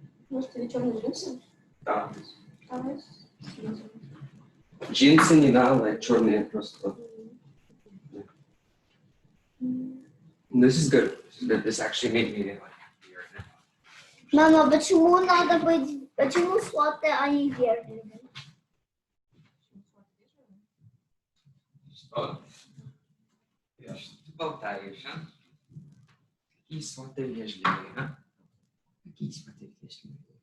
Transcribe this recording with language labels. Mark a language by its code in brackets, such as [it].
[ru] Может, тебе черные джинсы? Да. Давай снизу. Джинсенина, [en] like [ru] черные просто. [en] This is good. This is good. This actually made me like happier now. [ru] Мама, почему надо быть, почему сладкое, а не вежливое? Что? Что ты болтаешь, а? Какие сваты вежливые, а? Какие сваты вежливые?